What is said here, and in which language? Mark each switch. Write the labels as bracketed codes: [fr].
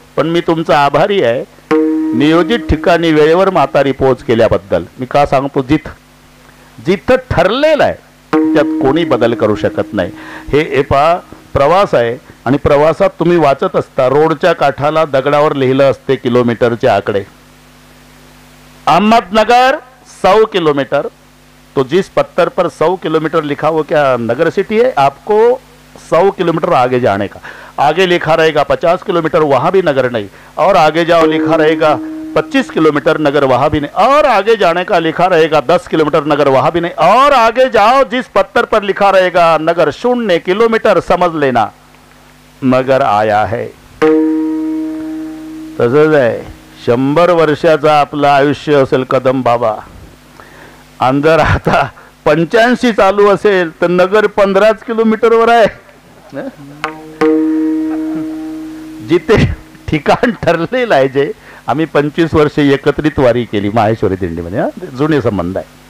[mr] पण मी तुमचा आभारी आहे, नियोजित ठिकाणी वेळेवर म्हातारी पोच केल्याबद्दल. मी का सांगतो, जिथं ठरलेलं आहे त्यात कोणी बदल करू शकत नाही. हे प्रवास आहे, आणि प्रवासात तुम्ही वाचत असता, रोडच्या काठाला दगडावर लिहिलं असते किलोमीटरचे आकडे. अहमदनगर 100 किलोमीटर. [hi] तो जिस पत्थर पर 100 किलोमीटर लिखा वो क्या नगर सिटी है? आपको 100 किलोमीटर आगे जाने का. आगे लिखा रहेगा 50 किलोमीटर, वहां भी नगर नहीं. और आगे जाओ, लिखा रहेगा 25 किलोमीटर, नगर वहां भी नहीं. और आगे जाने का लिखा रहेगा 10 किलोमीटर, नगर वहां भी नहीं. और आगे जाओ, जिस पत्थर पर लिखा रहेगा नगर 0 किलोमीटर, समझ लेना नगर आया है. [mr] तसंच आहे. 100 वर्षाचा आपलं आयुष्य असेल कदम बाबा, आणि जर आता 85 चालू असेल तर नगर 15 किलोमीटरवर आहे. जिथे ठिकाण ठरलेलं आहे, जे आम्ही 25 वर्षे एकत्रित वारी केली माहेश्वरी दिंडीमध्ये, जुने संबंध आहे.